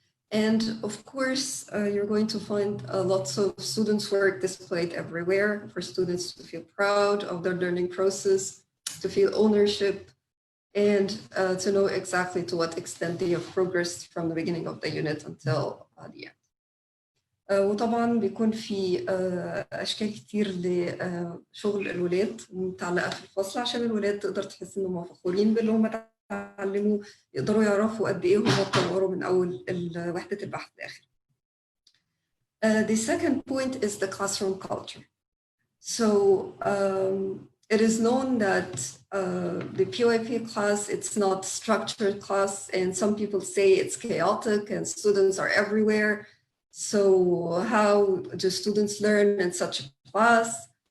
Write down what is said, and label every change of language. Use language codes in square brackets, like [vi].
[en] And of course, you're going to find lots of students' work displayed everywhere for students to feel proud of their learning process, to feel ownership, and to know exactly to what extent they have progressed from the beginning of the unit until the end. [ar] وطبعا بيكون في أشكال كتير لشغل الولاد متعلقة في الفصل، عشان الولاد تقدر تحس إنهم فخورين باللي هم تعلموا، يقدروا يعرفوا قد إيه هم اتطوروا من أول وحدة البحث لآخر. [en] The second point is the classroom culture. So it is known that the PYP class, it's not structured class, and some people say it's chaotic and students are everywhere. So how do students learn in such a class?